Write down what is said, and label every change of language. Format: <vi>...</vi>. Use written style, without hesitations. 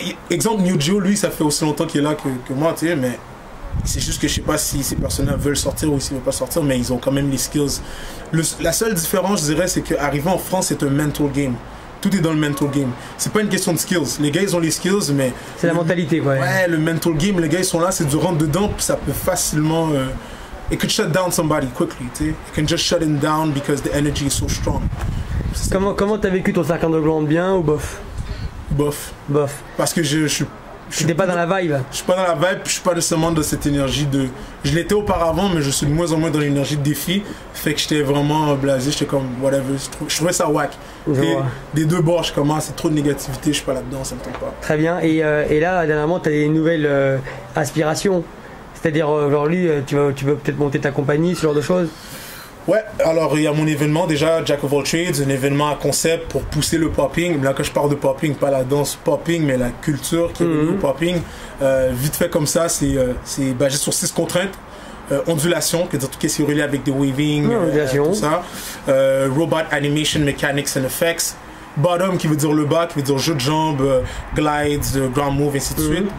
<fr>Exemple, Neo Geo, lui, ça fait aussi longtemps qu'il est là que moi, tu sais, mais... C'est juste que je sais pas si ces personnes-là veulent sortir ou s'ils veulent pas sortir, mais ils ont quand même les skills. La seule différence, je dirais, c'est qu'arriver en France, c'est un mental game. Tout est dans le mental game. C'est pas une question de skills. Les gars, ils ont les skills, mais... C'est la mentalité, quoi. Ouais, le mental game, les gars, ils sont là, c'est du rentre dedans, puis ça peut facilement...</fr> <en>It could shut down somebody quickly,</en> <fr>tu sais.</fr> <en>It can just shut him down because the energy is so strong.</en> <fr>Comment t'as vécu ton 5 ans de blonde, bien ou bof? Bof. Bof. Parce que je suis... T'es pas dans la vibe? Je suis pas dans la vibe, je suis pas nécessairement dans cette énergie de... Je l'étais auparavant, mais je suis de moins en moins dans l'énergie de défi. Fait que j'étais vraiment blasé, j'étais comme whatever. Je trouvais ça whack. Des deux bords, je commence, c'est trop de négativité, je suis pas là-dedans, ça me tente pas. Très bien, et là, dernièrement, t'as des nouvelles aspirations. C'est-à-dire, aujourd'hui, tu veux peut-être monter ta compagnie, ce genre de choses? Ouais, alors il y a mon événement déjà, Jack of All Trades, un événement à concept pour pousser le popping. Là, quand je parle de popping, pas la danse popping, mais la culture qui est venue au popping. Vite fait comme ça, c'est basé sur 6 contraintes. Ondulation, c'est-à-dire tout ce qui est relié avec des waving, tout ça.</fr> <en>Robot Animation, Mechanics and Effects.</en> <fr>Bottom, qui veut dire le bas, qui veut dire jeu de jambes, glides, ground move, ainsi de suite.</fr>